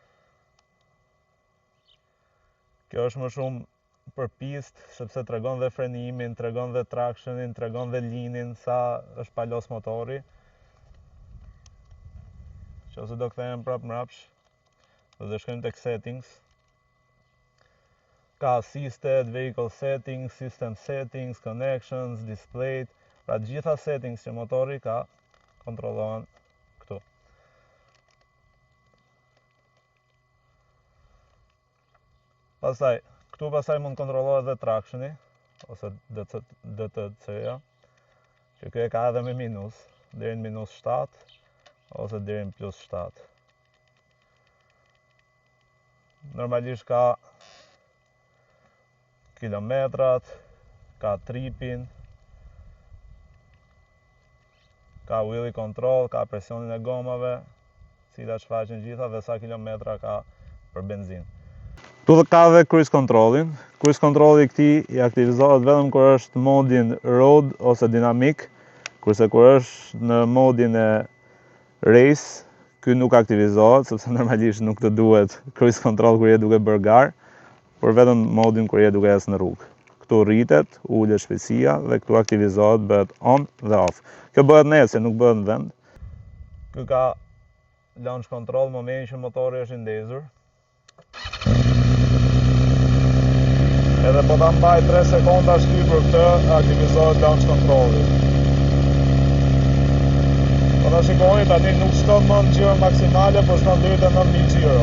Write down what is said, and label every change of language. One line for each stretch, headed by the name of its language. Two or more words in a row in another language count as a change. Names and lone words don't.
Albanian: Kjo është më shumë për pistë, sepse tregon dhe frenimin, tregon dhe tractionin, tregon dhe linin, sa është palos motori. Nëse do kthehem prap mbrapsht, do shkojmë tek settings.
English: Ka assisted, vehicle settings, system settings, connections, display.
Albanian: Pra gjitha settings që motori ka, kontrollohen këtu. Këtu mund kontrollohet dhe tractioni, ose DTC-ja, që kjo e ka edhe me minus, deri në -7, ose deri në +7. Normalisht ka kilometrat, ka tripin, ka
English: wheel control,
Albanian: ka presionin e gomave, cilat shfaqen gjitha dhe sa kilometra ka për benzinë. Këtu ka dhe
English: cruise controlin. Cruise controlli
Albanian: këtij I aktivizohet vetëm kur është modin road ose dinamik, kurse kur është në modin e race, ky nuk aktivizohet, sepse normalisht nuk të duhet
English: cruise control
Albanian: kur je duke bërë gar, por vetëm modin kur je duke ecë në rrugë. Këtu rritet, ulet shpejtësia dhe këtu aktivizohet, bëhet on dhe off. Kjo bëhet në ecje, nuk bëhet në vend. Ky ka
English: launch control
Albanian: në momentin që motori është I ndezur. Edhe po ta mbaj 3 sekonda shtyp për këtë, aktivizohet
English: launch controlli.
Albanian: Po ta shikoni, tani nuk shkon më në xhiro maksimale, por shkon deri te 9000 xhiro.